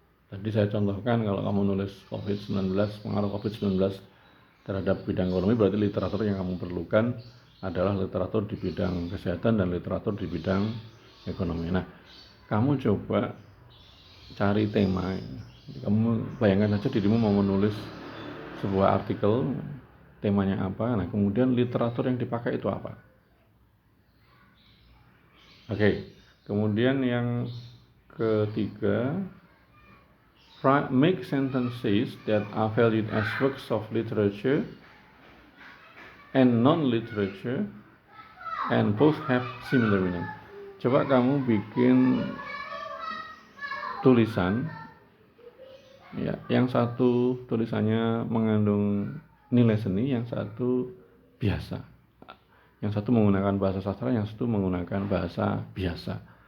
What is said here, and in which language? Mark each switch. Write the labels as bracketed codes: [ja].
[id] Tadi saya contohkan kalau kamu nulis COVID-19, pengaruh COVID-19 terhadap bidang ekonomi, berarti literatur yang kamu perlukan adalah literatur di bidang kesehatan dan literatur di bidang ekonomi. Nah, kamu coba cari tema. Kamu bayangkan saja dirimu mau menulis sebuah artikel, temanya apa, nah kemudian literatur yang dipakai itu apa. Oke. Kemudian yang ketiga, [en] make sentences that are valued as works of literature and non-literature and both have similar meaning. [id] Coba kamu bikin tulisan, ya, yang satu tulisannya mengandung nilai seni, yang satu biasa. Yang satu menggunakan bahasa sastra, yang satu menggunakan bahasa biasa.